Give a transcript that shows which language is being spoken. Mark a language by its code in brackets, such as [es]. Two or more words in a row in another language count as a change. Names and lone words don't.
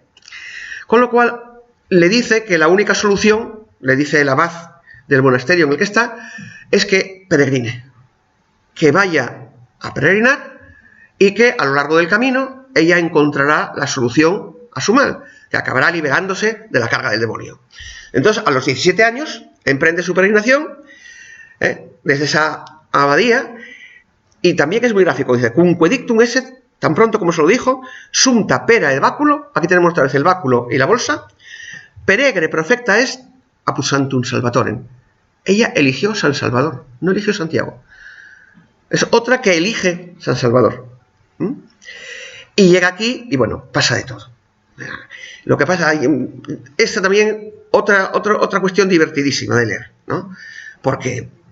[es] Con lo cual le dice que la única solución, le dice el abad del monasterio en el que está, es que peregrine, que vaya a peregrinar y que a lo largo del camino ella encontrará la solución a su mal, que acabará liberándose de la carga del demonio. Entonces, a los 17 años, emprende su peregrinación desde esa abadía, y también es muy gráfico, dice, [la] cumque dictum esset, [es] tan pronto como se lo dijo, [la] sumta pera [es] el báculo, aquí tenemos otra vez el báculo y la bolsa, [la] peregre profecta est apud santum salvatorem. [es] Ella eligió San Salvador, no eligió Santiago. Es otra que elige San Salvador. Y llega aquí y bueno, pasa de todo. Lo que pasa, esta también otra cuestión divertidísima de leer, ¿no?